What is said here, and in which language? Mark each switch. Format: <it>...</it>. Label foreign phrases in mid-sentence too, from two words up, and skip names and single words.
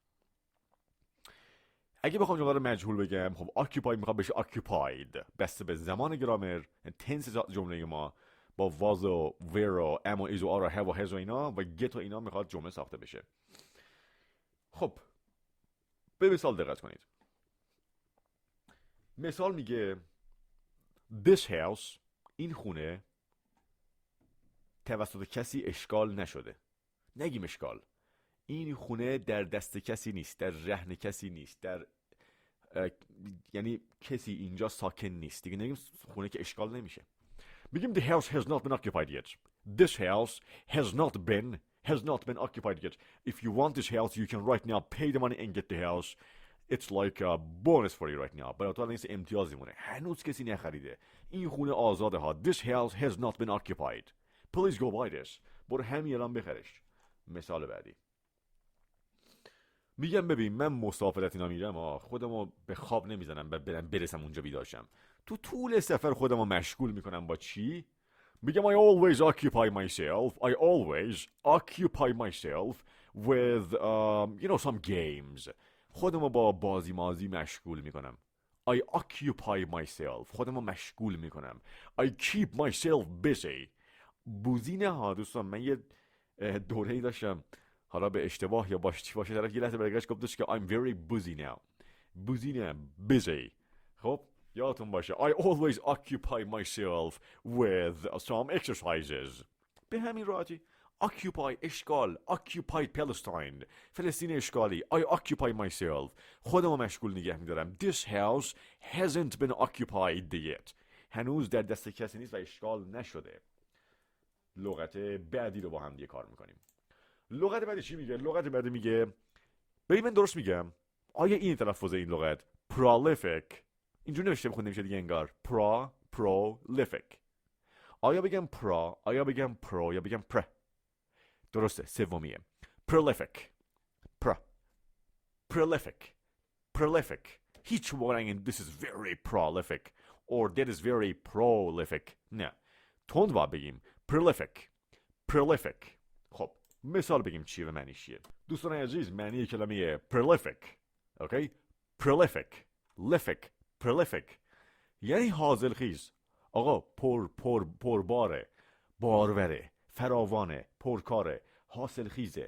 <fa>اگه بخوام جمله رو مجهول بگم، خب occupy میخواد بشه occupied، بسته به زمان گرامر، تنس جمله ما با واز و ویر و ام و ایز و آر و have و has و اینا و get و اینا میخواد جمله ساخته بشه. خب به مثال دقت کنید. مثال میگه</fa> <en>this house،</en> <fa>این خونه توسط کسی اشغال نشده. نگیم اشغال، این خونه در دست کسی نیست، در رهن کسی نیست، در یعنی کسی اینجا ساکن نیست دیگه، نمیگیم خونه که اشغال نمیشه.</fa> <en>میگیم the house has not been occupied yet. This house has not been occupied yet. If you want this house you can right now pay the money and get the house. It's like a bonus for you right now.</en> <fa>برای تو نیست امتیازی مونه. هنوز کسی نخریده. این خونه آزاده ها.</fa> <en>This house has not been occupied. Please go buy this.</en> <fa>برو همین الان بخرش. مثال بعدی. میگم ببین من مسافرت اینا میرم خودمو به خواب نمیزنم برسم اونجا بیداشم. تو طول سفر خودمو مشغول میکنم با چی؟</fa> <en>میگم I always occupy myself with some games.</en> <fa>خودمو با بازی مازی مشغول میکنم.</fa> <en>I occupy myself.</en> <fa>خودمو مشغول میکنم.</fa> <en>I keep myself busy.</en> <fa>بوزی نه ها دوستان. من یه دوره‌ای داشتم، حالا به اشتباه یا باشه طرف یه لحظه برگشت گفتش که</fa> <en>I'm very busy now. busy نه busy.</en> <fa>خب یادتون باشه</fa> <en>I always occupy myself with some exercises.</en> <fa>به همین راحتی. occupy اشغال.</fa> <en>occupied Palestine</en> <fa>فلسطین اشغالی.</fa> <en>I occupy myself</en> <fa>خودمو مشغول نگه میدارم.</fa> <en>This house hasn't been occupied yet.</en> <fa>هنوز در دست کسی نیست و اشغال نشده. لغت بعدی رو با هم دیگه کار میکنیم. لغت بعدی چی میگه؟ لغت بعدی میگه ببین من درست میگم؟ آیا این تلفظ این لغت prolific اینجوری نوشته بخونده میشه دیگه انگار prolific. آیا بگم آیا بگم یا بگم درسته سومیه.</fa> <en>prolific</en> <fa>هیچ موقع نگین</fa> <en>this is very prolific or that is very prolific.</en> <fa>نه تند باید بگیم prolific. خب مثال بگیم چیه و معنیش چیه. دوستان عزیز معنی کلمه prolific اوکی prolific یعنی حاصلخیز. آقا پرباره، باروره، فراوانه، پرکاره، حاصلخیزه.</fa>